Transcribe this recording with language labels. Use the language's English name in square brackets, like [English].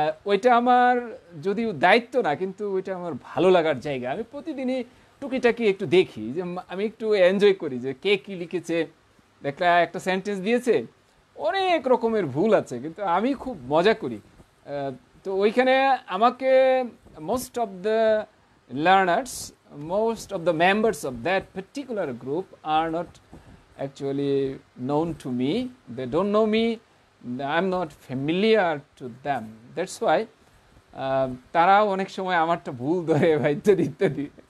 [Bangla] ওইটা আমার যদিও দায়িত্ব না, কিন্তু ওইটা আমার ভালো লাগার জায়গা। আমি প্রতিদিনই টুকিটাকি একটু দেখি, যে আমি একটু এনজয় করি যে কে কী লিখেছে। দেখলে একটা সেন্টেন্স দিয়েছে, অনেক রকমের ভুল আছে, কিন্তু আমি খুব মজা করি। তো ওইখানে আমাকে [English] most of the learners, most of the members of that particular group are not actually known to me. They don't know me. I'm not familiar to them. That's why [Bangla] তারা অনেক সময় আমারটা ভুল ধরে বা ইত্যাদি ইত্যাদি।